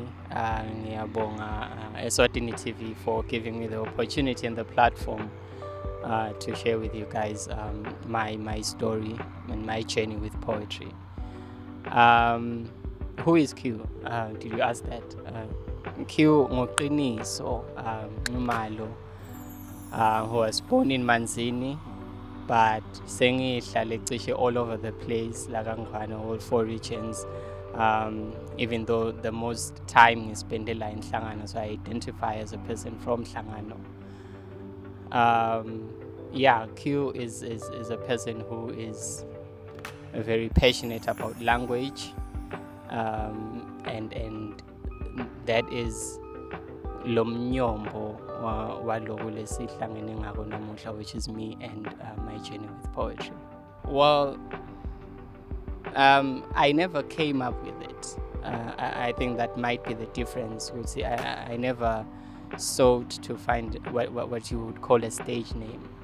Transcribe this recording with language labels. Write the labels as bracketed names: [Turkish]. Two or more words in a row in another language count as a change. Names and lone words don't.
[English] Ngiyabonga Eswatini TV for giving me the opportunity and the platform to share with you guys my story and my journey with poetry. Who is Q? Did you ask that? Q ngoqiniso Ngumalo, who was born in Manzini, but [Swati] sengihlale cishe [English] all over the place, like all 4 regions. Even though the most time is spent in Hlangano, so I identify as a person from Hlangano. Q is a person who is very passionate about language, and that is [Swati] lo mnyombo waloku lesihlangene ngako namuhla, [English] which is me and my journey with poetry. Well, I never came up with it. I think that might be the difference. We'll see. I never sought to find what you would call a stage name.